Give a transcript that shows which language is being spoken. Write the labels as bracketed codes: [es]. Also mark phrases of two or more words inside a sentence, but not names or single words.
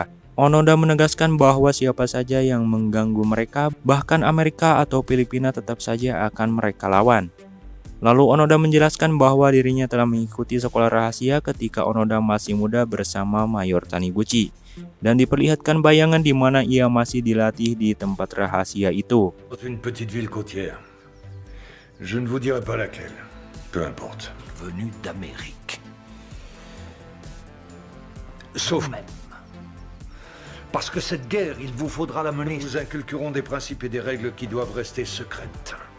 [id] Onoda menegaskan bahwa siapa saja yang mengganggu mereka, bahkan Amerika atau Filipina, tetap saja akan mereka lawan. Lalu Onoda menjelaskan bahwa dirinya telah mengikuti sekolah rahasia ketika Onoda masih muda bersama Mayor Taniguchi, dan diperlihatkan bayangan di mana ia masih dilatih di tempat rahasia itu. [fr] Une petite ville côtière. Je ne vous dirai pas laquelle. Peu importe. Venu d'Amérique. Sauf Même. Parce que cette guerre, il vous faudra la mener. nous vous inculquerons des principes et des règles qui doivent rester secrètes.